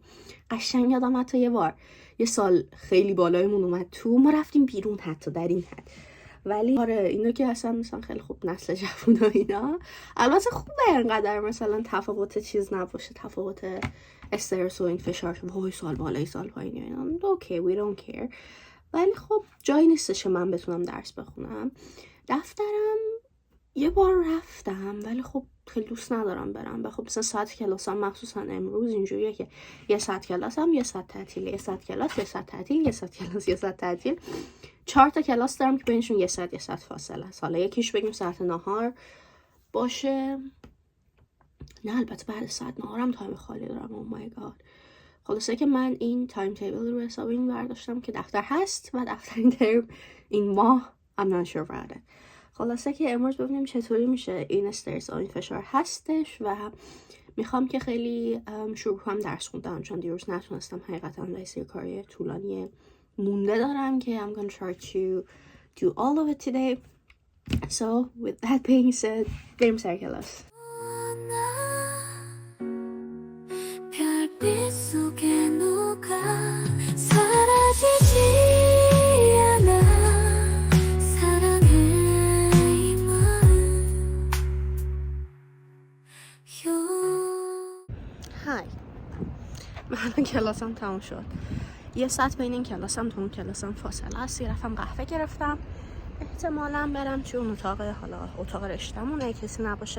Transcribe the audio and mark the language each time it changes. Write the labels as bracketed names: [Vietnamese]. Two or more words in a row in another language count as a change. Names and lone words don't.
[Persian] قشنگ یادم حتی یه سال خیلی بالایمون اومد تو، ما رفتیم بیرون حتی در این حد. ولی آره اینو که اصلا مثلا خیلی خوب نسل جوونا اینا، البته خوبه اینقدر مثلا تفاوت چیز نباشه، تفاوت استرس و این فشار وای سال بالای سال پایین اینا. [English] اوکی we don't care. [Persian] ولی خب جایی نیستش من بتونم درس بخونم. دفترم یه بار رفتم ولی خب خیلی دوست ندارم برم. و خب مثلا ساعت کلاسم مخصوصا امروز اینجوریه که 1 ساعت کلاسم 1 ساعت تعطیل، 1 ساعت کلاس 1 ساعت تعطیل، 1 ساعت کلاس 1 ساعت تعطیل. 4 تا کلاس دارم که بینشون 1 ساعت فاصله است. حالا یکیش بگیم ساعت نهار باشه، نه البته بعد ساعت نهارم تایم خالی دارم. [English] oh my god. [Persian] خلاصه که من این [English] time table [Persian] رو حساب این برداشتم که دفتر هست و دفتر این ترم این ماه [English] I'm not sure about it. [Persian] خلاصه که امروز ببینیم چطوری میشه. این استرس این فشار هستش و میخوام که خیلی شروع کنم درس خوندن، چون دیروز نتونستم حقیقتا. واسه کاری طولانی مونده دارم که [English] I'm gonna try to do all of it today. So with that being said [Persian] بریم سر کلاس. [Korean] 별빛 속에 녹아 사라지지 않아 사랑해 이 마음 [Persian] های من الان کلاسم تموم شد. 1 ساعت بین این کلاسم تا اون کلاسم فاصله است. رفتم قهوه گرفتم، احتمالاً برم توی اون اتاق رشته‌مونه کسی نباشه.